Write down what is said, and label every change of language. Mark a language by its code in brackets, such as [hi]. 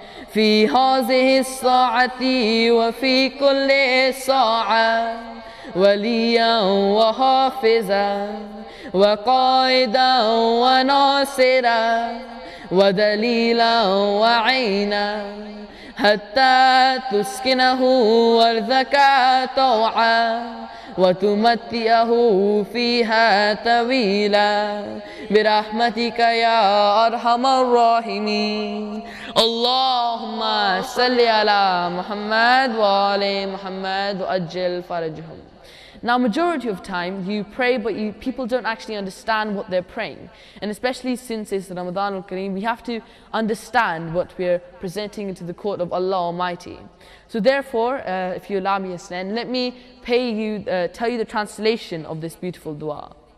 [ar] fi hazihi as-sa'ati wa fi kulli sa'a waliyan wa hafizan wa qaidan wa nasira wa dalilan wa 'aynan حتى تسكنه وارضك طوعا وتمتئه فيها طويلا برحمتك يا أرحم الراحمين. اللهم صل على محمد وآل محمد وأجل فرجهم. [en] Now, majority of time you pray, but people don't actually understand what they're praying. And especially since it's Ramadan al-Kareem, we have to understand what we're presenting into the court of Allah Almighty. So therefore, if you allow me, Hassan, let me tell you the translation of this beautiful dua.